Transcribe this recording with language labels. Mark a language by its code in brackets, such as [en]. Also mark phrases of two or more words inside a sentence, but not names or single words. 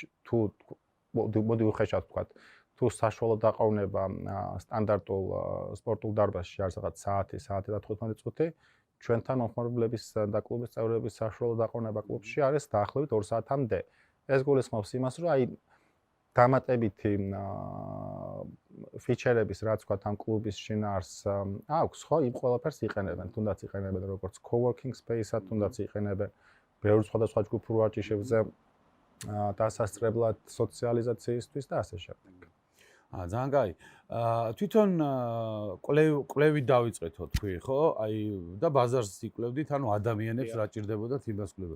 [ka] თუ მოდი ვხეშავთ თქვათ, თუ საშუალო დაყოვნება სტანდარტულ სპორტულ დარბაზში არის რაღაც საათი და 15 წუთი, ჩვენთან მომხმარებლების და კლუბის წევრების საშუალო დაყოვნება კლუბში არის დაახლოებით 2 საათამდე. ეს გულისხმობს იმას, რომ აი დამატებითი ფიჩერების რაც თქვათ ამ კლუბის შინაარს აქვს, ხო, იმ ყველაფერს იყენებენ, თუნდაც იყენებენ როგორც [en] co-working space- [ka] ად, თუნდაც იყენებენ ბევრ სხვადასხვა ჯგუფურ ვარჯიშებზე დასასწრებლად სოციალიზაციისთვის და ასე შემდეგ. ძალიან კაი. თვითონ კვლევით დავიწყეთო თქვი, ხო? აი და ბაზარს იკვლევდით, ანუ ადამიანებს რა ჭირდებოდათ იმას კვლევდით.